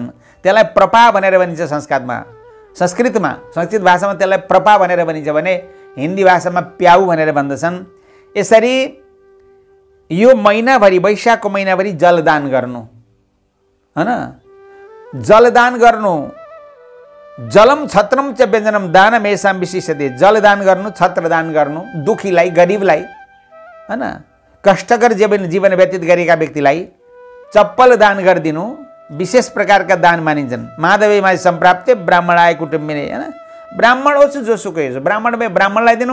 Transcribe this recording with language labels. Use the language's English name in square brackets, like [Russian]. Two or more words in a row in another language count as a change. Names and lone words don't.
[Nepali] त्यसलाई प्रपा भनेर भनिन्छ संस्कृतमा, संस्कृत भाषामा त्यसलाई प्रपा भनेर भनिन्छ भने हिन्दी भाषामा प्याउ भनेर भन्दछन्। यसरी यो महिनाभरि, वैशाखको महिनाभरि जलदान गर्नु, हैन? जलदान गर्नु। [Sanskrit] जलम छत्रम च व्यञ्जनम दानमेषां विशिष्यते। [Nepali] जलदान गर्नु, छत्रदान गर्नु, दुखीलाई, गरिबलाई, हैन? कष्टकर जीवन व्यतीत गरेका व्यक्तिलाई चप्पल दान गरिदिनु विशेष प्रकारका दान मानिन्छन्। [Sanskrit] माधवीमा सम्प्राप्ते ब्राह्मणाय कुटुम्बिने, [Nepali] हैन? ब्राह्मण होस् जोसुकै होस्, ब्राह्मणलाई दिनु।